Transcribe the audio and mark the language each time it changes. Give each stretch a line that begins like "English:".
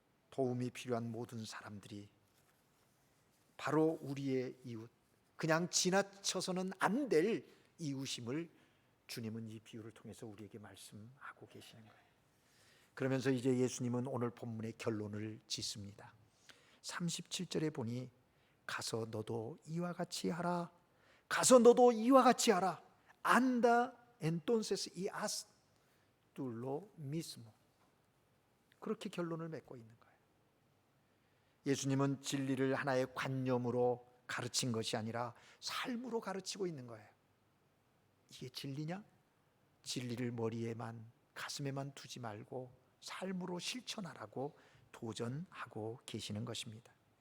Korean: 도움이 필요한 모든 사람들이 바로 우리의 이웃, 그냥 지나쳐서는 안 될 이웃임을 주님은 이 비유를 통해서 우리에게 말씀하고 계시는 거예요. 그러면서 이제 예수님은 오늘 본문의 결론을 짓습니다. 37절에 보니 가서 너도 이와 같이 하라. 가서 너도 이와 같이 하라.
Spanish: Anda entonces y haz tú lo mismo.
Korean: 그렇게 결론을 맺고 있는 거예요. 예수님은 진리를 하나의 관념으로 가르친 것이 아니라 삶으로 가르치고 있는 거예요. 이게 진리냐? 진리를 머리에만, 가슴에만 두지 말고 삶으로 실천하라고 도전하고 계시는 것입니다.